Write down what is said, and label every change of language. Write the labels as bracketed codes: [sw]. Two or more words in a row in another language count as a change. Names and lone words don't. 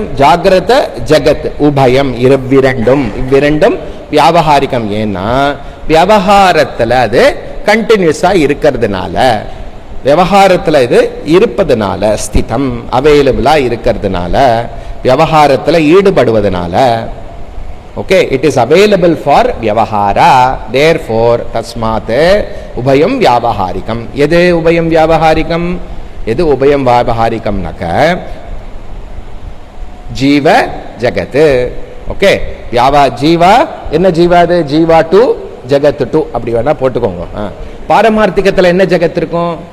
[ta] ஜாகிரத ஜகத் உபயம், இவ்விரண்டும் வியாபகாரிக்கம். ஏன்னா வியாபகாரத்துல அது கண்டினியூஸா இருக்கிறதுனால, விவகாரத்துல இது இருப்பதுனால, ஸ்திதம் அவைலபிளா இருக்கிறதுனால, விவகாரத்துல ஈடுபடுவதனால, [en] okay, it is available for vyavahara, therefore [sa] तस्मात् उभयं व्यावहारिकम्. [ta] எது உபயம் வியாபகாரிக்கம்? எது உபயம் வியாபகாரிக்கம் நக ஜீவ ஜகத். ஓகே, ஜீவா என்ன ஜீவா? அது ஜீவா டு ஜகத் டு அப்படி வேணா போட்டுக்கோங்க. பாரமார்த்திகத்துல என்ன ஜகத் இருக்கும்?